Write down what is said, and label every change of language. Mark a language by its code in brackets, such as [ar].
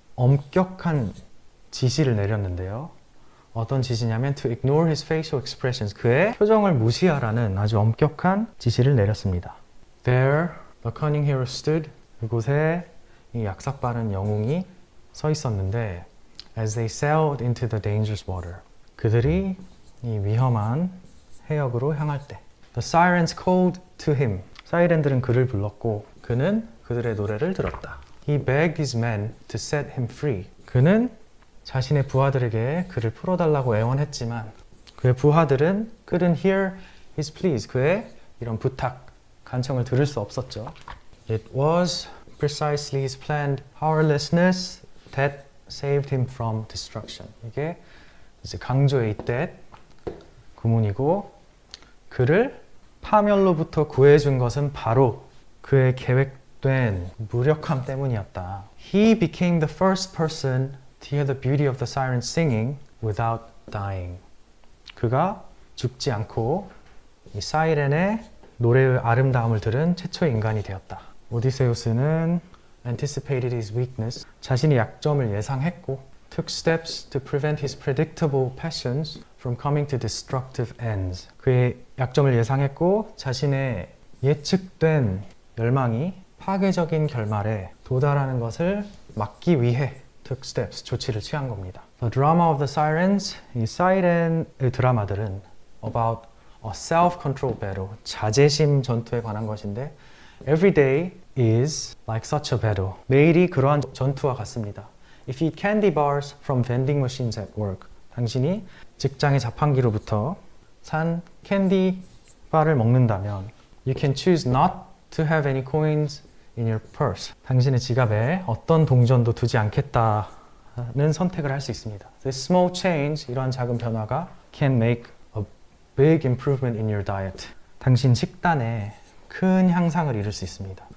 [ko] 엄격한 지시를 내렸는데요. 어떤 지시냐면 [en] to ignore his facial expressions. [ko] 그의 표정을 무시하라는 아주 엄격한 지시를 내렸습니다. [en] There, the cunning hero stood. [ko] 그곳에 이 약삭 빠른 영웅이 서 있었는데 [en] as they sailed into the dangerous water. [ko] 그들이 이 위험한 해역으로 향할 때 [en] The sirens called to him. [ko] 사이렌들은 그를 불렀고 그는 그들의 노래를 들었다. [en] He begged his men to set him free. [ko] 그는 자신의 부하들에게 그를 풀어달라고 애원했지만 그의 부하들은 [en] couldn't hear his pleas. [ko] 그의 이런 부탁, 간청을 들을 수 없었죠. [en] It was precisely his planned powerlessness that saved him from destruction. [ko] 이게 이제 강조의 that 구문이고 그를 파멸로부터 구해준 것은 바로 그의 계획된 무력함 때문이었다. [en] He became the first person to hear the beauty of the sirens singing without dying. [ko] 그가 죽지 않고 이 사이렌의 노래의 아름다움을 들은 최초의 인간이 되었다. [en] 오디세우스는 anticipated his weakness. [ko] 자신의 약점을 예상했고 [en] took steps to prevent his predictable passions from coming to destructive ends. [ko] 그의 약점을 예상했고 자신의 예측된 열망이 파괴적인 결말에 도달하는 것을 막기 위해 [en] took steps, [ko] 조치를 취한 겁니다. [en] The drama of the sirens, [ko] 이 사이렌의 드라마들은 [en] about a self-control battle, [ko] 자제심 전투에 관한 것인데 [en] every day is like such a battle. [ko] 매일이 그러한 전투와 같습니다. [en] If you eat candy bars from vending machines at work, [ko] 당신이 직장의 자판기로부터 산 캔디 바를 먹는다면 [en] you can choose not to have any coins in your purse. [ko] 당신의 지갑에 어떤 동전도 두지 않겠다는 선택을 할 수 있습니다. [en] This small change, [ko] 이러한 작은 변화가 [en] can make a big improvement in your diet. [ko] 당신 식단에 큰 향상을 이룰 수 있습니다.